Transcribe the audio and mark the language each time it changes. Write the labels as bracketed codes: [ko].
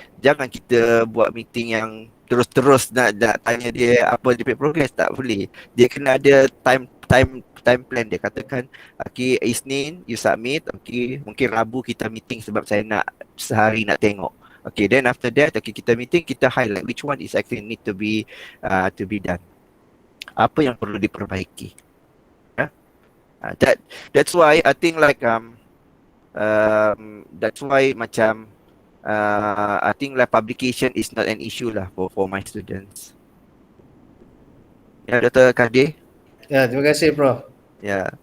[ms] Jangan kita buat meeting yang terus-terus nak tanya dia apa dia punya progress, tak boleh. Dia kena ada time plan dia. Katakan Isnin you submit, mungkin Rabu kita meeting sebab saya nak sehari nak tengok. [en] Then after that [ms] kita meeting, kita [en] highlight which one is actually need to be done. [ms] Apa yang perlu diperbaiki. [en] That's why I think like that's why macam I think like publication is not an issue lah for my students. [ms] Ya, Dr. Kadir. Ya, terima kasih Prof. Ya.